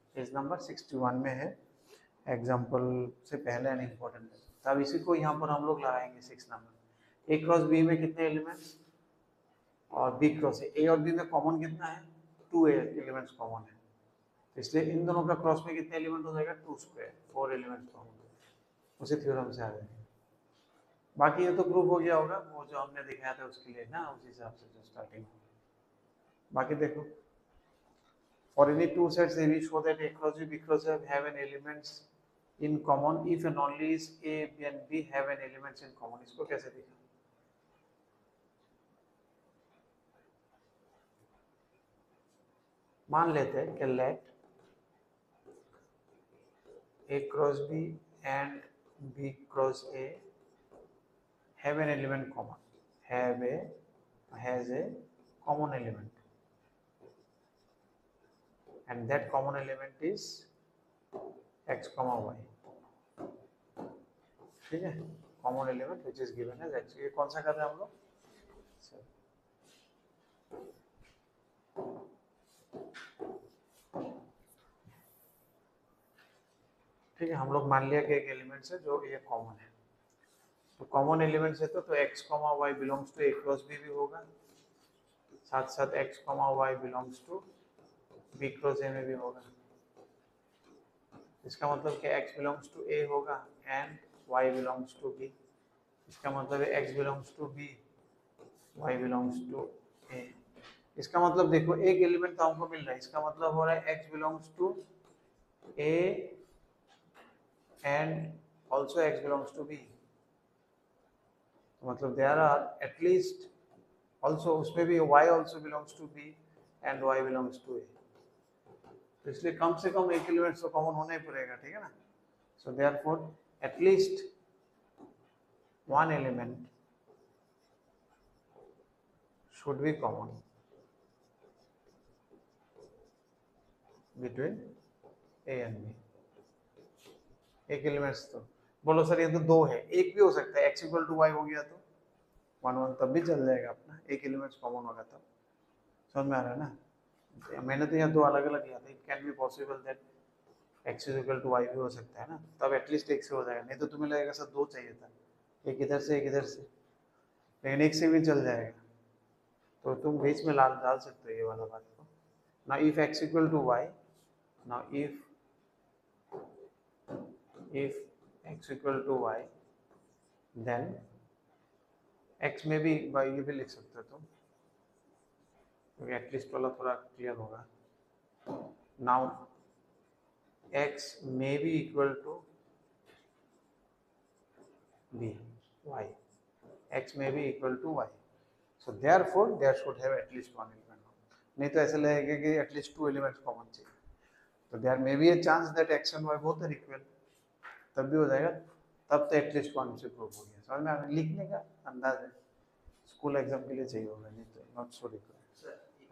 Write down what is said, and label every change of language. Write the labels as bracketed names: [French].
[Hindi] Page number 61 में है, example से पहले एन इंपॉर्टेंट है, तब इसी को यहाँ पर हम लोग लगाएंगे 6 नंबर। a क्रॉस b में कितने एलिमेंट्स, और b क्रॉस a और b में कॉमन कितना है? 2 एलिमेंट्स कॉमन है, तो इसलिए इन दोनों का क्रॉस में कितने एलिमेंट हो जाएगा? 2 स्क्वायर, 4 एलिमेंट्स कॉमन, उसी थ्योरम से आ जाएगा। बाकी ये तो प्रूफ हो गया होगा, वो जो हमने दिखाया था उसके लिए ना, उस हिसाब से जो स्टार्टिंग। बाकी देखो, [English] for any two sets A, we show that A cross B, B cross A have an elements in common if and only is A and B have an elements in common। [Hindi] इसको कैसे दिखा? मान लेते हैं कि [English] let A cross B and B cross A have an element common, has a common element, and that common element is x comma y, [Hindi] ठीक है, [English] common element which is given as x। [Hindi] ये कौन सा कर रहे हैं हम लोग? ठीक है, हम लोग मान लिया कि एक एलिमेंट है जो ये कॉमन है, तो कॉमन एलिमेंट है तो x comma y belongs to a cross b भी होगा, साथ साथ x comma y belongs to b cross a में भी होगा। इसका मतलब कि x बिलोंग्स टू a होगा and y belongs to b, इसका मतलब है x belongs to b, y belongs to a। इसका मतलब देखो एक एलिमेंट तो हमको मिल रहा है, इसका मतलब हो रहा है x belongs to a [English] and also x belongs to b, [Hindi] मतलब [English] there are at least also [Hindi] उसमें भी [English] y also belongs to b and y belongs to a, [Hindi] तो इसलिए कम से कम एक एलिमेंट तो कॉमन होना ही पड़ेगा, ठीक है ना। [English] So therefore at least one element should be common between a and b। [Hindi] एक एलिमेंट्स तो बोलो सर ये तो दो है, एक भी हो सकता है, x इक्वल टू वाई हो गया तो 1 1 तब भी चल जाएगा अपना, एक एलिमेंट्स कॉमन होगा तब। समझ में आ रहा है ना? मैंने तो यहाँ दो अलग अलग लिया था, [English] it can be possible that x इज equal to y [Hindi] भी हो सकता है ना, तब एटलीस्ट एक से हो जाएगा, नहीं तो तुम्हें लगेगा सर दो चाहिए था, एक इधर से एक इधर से, लेकिन एक से भी चल जाएगा, तो तुम बीच में डाल सकते हो ये वाला बात को ना। If x equal to Y, ना [English] if x equal to y, then x [Hindi] में भी y भी लिख सकते हो तुम, क्योंकि एटलीस्ट वाला थोड़ा क्लियर होगा। [English] now x may be equal to b y, x may be equal to y, so therefore there should have at least one element, [Hindi] नहीं तो ऐसे लगेगा कि [English] at least two elements common चाहिए, तो there may be a chance that x and y both are equal, [Hindi] तब भी हो जाएगा, तब तो [English] at least one [Hindi] से प्रूव हो गया। समझ में आ रहा है? लिखने का अंदाज है, स्कूल एग्जाम के लिए चाहिए होगा, नहीं तो [English] Not so required.